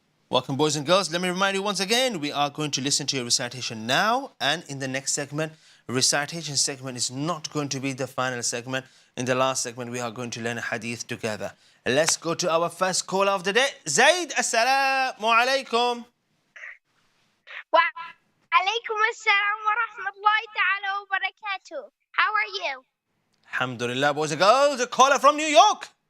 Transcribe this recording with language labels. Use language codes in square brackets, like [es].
[en] Welcome, boys and girls. Let me remind you once again, we are going to listen to your recitation now, and in the next segment, recitation segment is not going to be the final segment. In the last segment, we are going to learn a hadith together. Let's go to our first caller of the day. Zaid, assalamu alaikum. [ar] وعليكم السلام ورحمة الله تعالى وبركاته. [en] How are you? Alhamdulillah, boys and girls. A caller from New York.